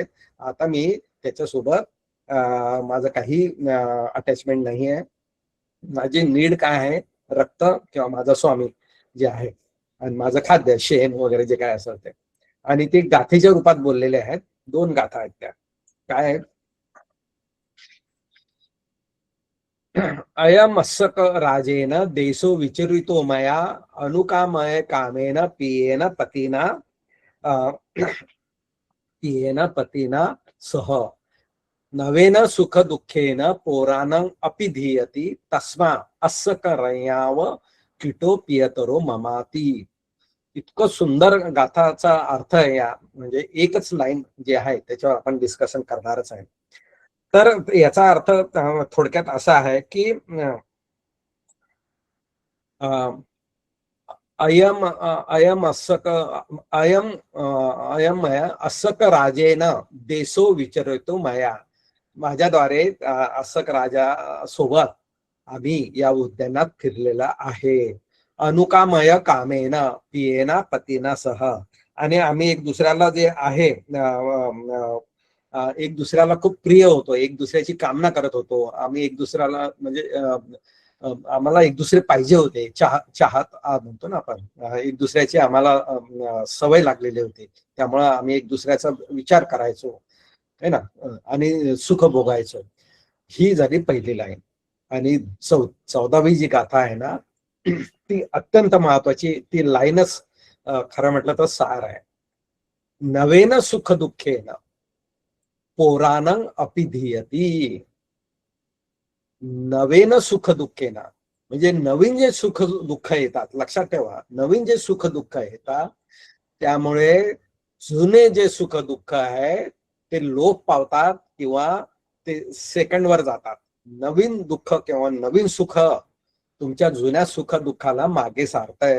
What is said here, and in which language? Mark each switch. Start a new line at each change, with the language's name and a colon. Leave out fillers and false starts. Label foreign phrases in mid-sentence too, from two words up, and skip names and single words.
Marathi: आता मी त्याच्यासोबत माझं काही अटॅचमेंट नाही आहे. माझी नीड काय आहे, रक्त किंवा माझा स्वामी जे आहे आणि माझं खाद्य शेण वगैरे जे काय असेल ते. आणि ते गाथेच्या रूपात बोललेले आहेत. 2 गाथा आहेत त्या. काय आहेत?
Pali: अयमस्सक राजेन देशो विचरितो मया अनुकामय कामेन पियेन पतीना सह नवेन सुख दुःखेन पोरानं अपि धीयति तस्मा अस्य करयाव किटो पियतरो ममाती.
Marathi: इतकं सुंदर गाथाचा अर्थ आहे या, म्हणजे एकच लाईन जे आहे त्याच्यावर आपण डिस्कशन करणारच आहे. तर याचा अर्थ थोडक्यात असा आहे की
Pali: अयम अस्सक राजेन देशो विचरतो मया.
Marathi: माझ्याद्वारे अस्सक राजा सोबत आम्ही या उद्यानात फिरलेला आहे.
Pali: अनुकामय कामेन पियेना पतीना सह.
Marathi: आणि आम्ही एक दुसऱ्याला जे आहे एक दुसऱ्याला खूप प्रिय होतो, एक दुसऱ्याची कामना करत होतो आम्ही. एक दुसऱ्याला म्हणजे आम्हाला एक दुसरे पाहिजे होते. चाहत म्हणतो ना आपण, एक दुसऱ्याची आम्हाला सवय लागलेली होती. त्यामुळं आम्ही एक दुसऱ्याचा विचार करायचो
Hindi: है ना,
Marathi: आणि सुख भोगायचो. ही झाली पहिली लाईन. आणि 14वी जी गाथा आहे ना ती अत्यंत महत्वाची. ती लाईनच खरं म्हटलं तर सार आहे.
Pali: नवेन सुख दुःखेन पोरानं अपि धीयती. नवेन सुख दुःखेन
Marathi: म्हणजे नवीन जे सुख दुःख येतात, लक्षात ठेवा, नवीन जे सुख दुःख येतात त्यामुळे जुने जे सुख दुःख आहे ते लोप पावतात किंवा ते सेकंडवर जातात. नवीन दुःख किंवा नवीन सुख तुमच्या जुन्या सुख दुःखाला मागे सारतंय.